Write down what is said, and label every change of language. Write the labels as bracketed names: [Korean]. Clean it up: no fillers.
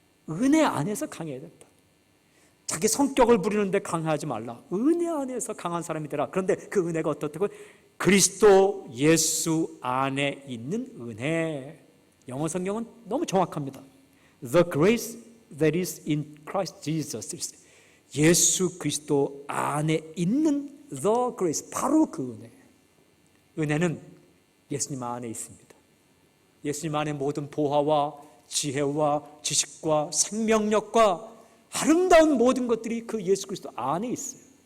[Korean] 은혜 안에서 강해야 된다. 자기 성격을 부리는데 강하지 말라. 은혜 안에서 강한 사람이 되라. 그런데 그 은혜가 어떻다고? 그리스도 예수 안에 있는 은혜. 영어 성경은 너무 정확합니다. [English] The grace that is in Christ Jesus. [Korean] 예수 그리스도 안에 있는 [English] the grace, [Korean] 바로 그 은혜. 은혜는 예수님 안에 있습니다. 예수님 안에 모든 보화와 지혜와 지식과 생명력과 아름다운 모든 것들이 그 예수 그리스도 안에 있어요.